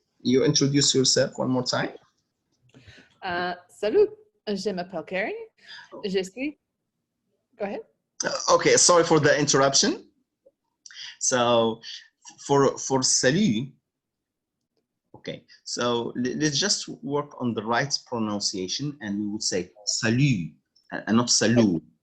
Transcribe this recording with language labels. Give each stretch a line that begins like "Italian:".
English: You introduce yourself one more time.
French: Salut, je m'appelle Carrie. Je suis.
English: Go ahead. Okay, sorry for the interruption. So for salut, okay, so let's just work on the right pronunciation, and we would say salut and not salut.